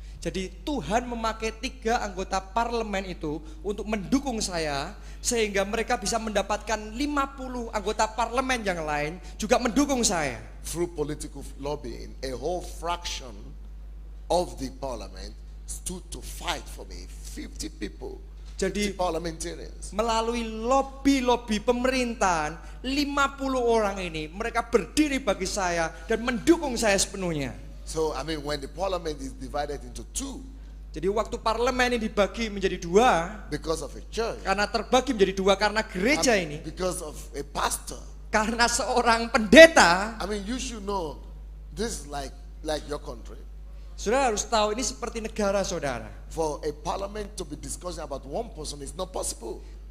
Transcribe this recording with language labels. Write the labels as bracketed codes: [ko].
[id] Jadi Tuhan memakai 3 anggota parlemen itu untuk mendukung saya, sehingga mereka bisa mendapatkan 50 anggota parlemen yang lain juga mendukung saya. [en] Through political lobbying, a whole fraction of the parliament stood to fight for me. 50 people. [id] Jadi [en] parliamentarians. [id] Melalui lobby-lobby pemerintahan, 50 orang ini mereka berdiri bagi saya dan mendukung saya sepenuhnya. [en] So I mean, when the parliament is divided into 2, [id] jadi waktu parlemen ini dibagi menjadi 2 [en] because of a church, [id] karena terbagi menjadi 2 karena gereja ini, [en] because of a pastor, [id] karena seorang pendeta. [en] I mean, you should know this is like your country. [id] Saudara harus tahu ini seperti negara saudara. [en] For a parliament to be discussing about one person is not possible.